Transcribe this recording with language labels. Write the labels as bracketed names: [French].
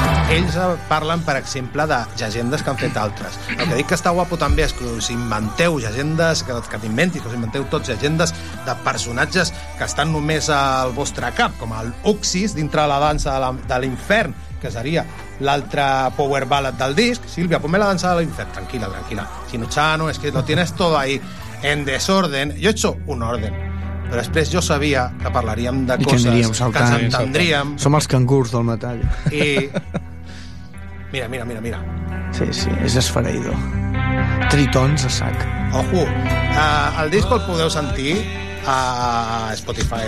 [Catalan] ells parlen, per exemple, de llegendes que han fet altres. El que dic que està guapo també és que us inventeu llegendes, que t'inventis, que us inventeu tots llegendes de personatges que estan només al vostre cap, com el Uxis, dintre la dansa de l'infern, que seria l'altre power ballad del disc. [Spanish] Sílvia, ponme la dansa de l'infern. Tranquila, tranquila. Chinochano, es que lo tienes todo ahí en desorden. Yo he hecho un orden. [Catalan] Però després jo sabia que parlaríem de i coses que s'entendríem. Som els cangurs del metall. I... Mira, mira, mira, mira. Sí, sí, és esfereïdor. Tritons a sac. Ojo, el disc el podeu sentir a Spotify.